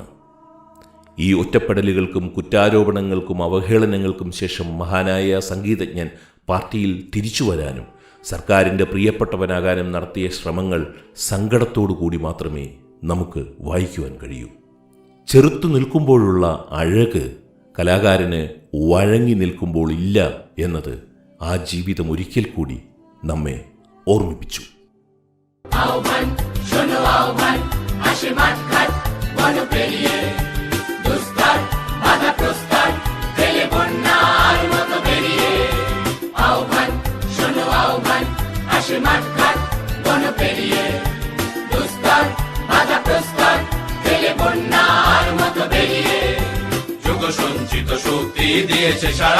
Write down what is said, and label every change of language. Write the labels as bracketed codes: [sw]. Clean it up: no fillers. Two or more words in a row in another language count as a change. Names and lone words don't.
[ml] ഈ ഒറ്റപ്പെടലുകൾക്കും കുറ്റാരോപണങ്ങൾക്കും അവഹേളനങ്ങൾക്കും ശേഷം മഹാനായ സംഗീതജ്ഞൻ പാർട്ടിയിൽ തിരിച്ചു വരാനും സർക്കാരിൻ്റെ പ്രിയപ്പെട്ടവനാകാനും നടത്തിയ ശ്രമങ്ങൾ സങ്കടത്തോടു കൂടി മാത്രമേ നമുക്ക് വായിക്കുവാൻ കഴിയൂ. ചെറുത്തു നിൽക്കുമ്പോഴുള്ള അഴക് കലാകാരന് വഴങ്ങി നിൽക്കുമ്പോൾ ഇല്ല എന്നത് ആ ജീവിതം ഒരിക്കൽ കൂടി നമ്മെ ഓർമ്മിപ്പിച്ചു. [bn] আহ্বান শোনো আহ্বান আসে মাঠঘাট বন পেরিয়ে দুস্তর বাধা প্রস্তর ফেলে বন্যার মতো বেরিয়ে আহ্বান শোনো আহ্বান আসে মাঠঘাট বন পেরিয়ে দুস্তর বাধা প্রস্তর ফেলে বন্যার মতো বেরিয়ে যুগ সঞ্চিত শক্তি দিয়েছে সারা